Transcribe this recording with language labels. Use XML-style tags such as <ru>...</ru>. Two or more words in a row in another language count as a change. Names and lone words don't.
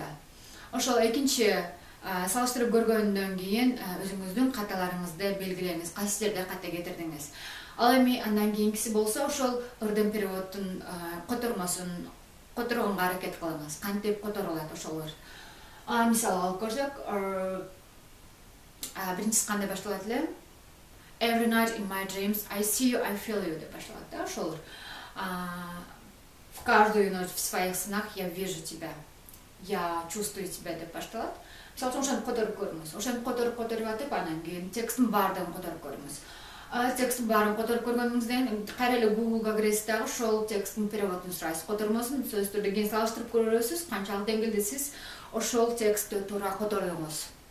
<ky>Ошол экинчи салыштырып көргөндөн кийин өзүңүздүн каталарыңызды белгилеңиз, кайсы жерде ката кетирдиңиз. Ал эми андан кийинкиси болсо, ошол ырдын переводдун котормосун которгонго аракет кылыңыз. Кантип которулат ошолор? Мисалы алып көрсөк, биринчиси кандай башталат эле?</ky> <en>Every night in my dreams I see you, I feel you</en> <ky>деп башталат да, ошолор.</ky> <ru>В каждую ночь в своих снах я вижу тебя, я чувствую тебя</ru> <ky>деп башталат. Мисалы үчүн ошону которуп көрүңүз. Ошону которуп атып, анан кийин текстин баардыгын которуп көрүңүз. Текстин баарын которуп көргөнүңүздөн кайра эле Google'га киресиз дагы, ошол текстин переводун сурайсыз, котормосун сөзсүз түрдө кийин салыштырып көрөсүз, канчалык деңгээлде сиз ошол текстти туура котордуңуз.</ky>